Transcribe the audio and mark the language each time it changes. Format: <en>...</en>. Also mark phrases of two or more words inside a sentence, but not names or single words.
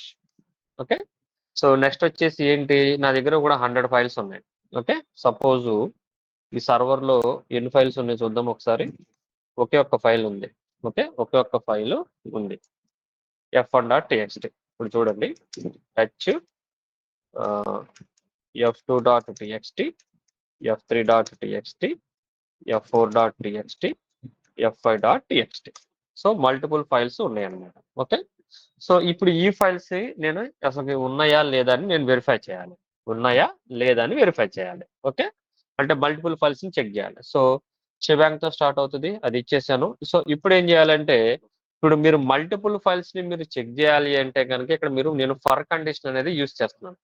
<te>ఓకే, సో నెక్స్ట్ వచ్చేసి ఏంటి, నా దగ్గర కూడా 100 ఫైల్స్ ఉన్నాయి. ఓకే, సపోజ్ ఈ సర్వర్ లో ఎన్ని ఫైల్స్ ఉన్నాయి చూద్దాం ఒకసారి. ఒకే ఒక్క ఫైల్ ఉంది. ఓకే, ఒకే ఒక్క ఫైల్ ఉంది, f1.txt. ఇప్పుడు చూడండి, f2.txt, f3.txt, f4.txt, f5.txt. సో</te> <en>multiple files</en> <te>ఉన్నాయి అన్నమాట. ఓకే, సో ఇప్పుడు ఈ ఫైల్స్ నేను అసలు ఉన్నాయా లేదా అని నేను వెరిఫై చేయాలి, ఓకే, అంటే</te> <en>multiple files</en> <te>ని చెక్ చేయాలి. సో షెబాంగ్ తో స్టార్ట్ అవుతుంది, అది ఇచ్చేసాను. సో ఇప్పుడు ఏం చేయాలంటే, ఇప్పుడు మీరు</te> <en>multiple files</en> <te>ని మీరు చెక్ చేయాలి అంటే కనుక ఇక్కడ నేను</te> <en>for condition</en> <te>అనేది యూజ్ చేస్తున్నాను.</te>